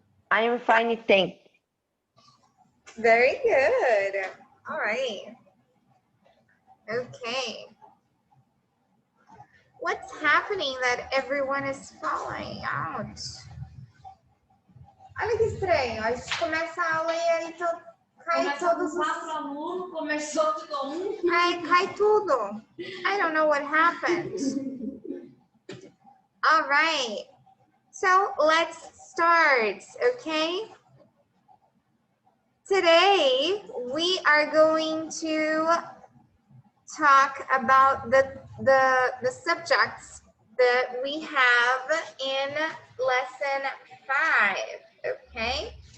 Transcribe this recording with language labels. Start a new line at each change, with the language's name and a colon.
English: I am fine, thank. Very good. All right. Okay. What's happening that everyone is falling out?
Portuguese: Olha que estranho. A gente começa a aula e aí cai todos os... alunos, começou com Ai, cai tudo.
English: I don't know what happened. All right. So let's start, okay? Today we are going to talk about the subjects that we have in lesson 5, okay?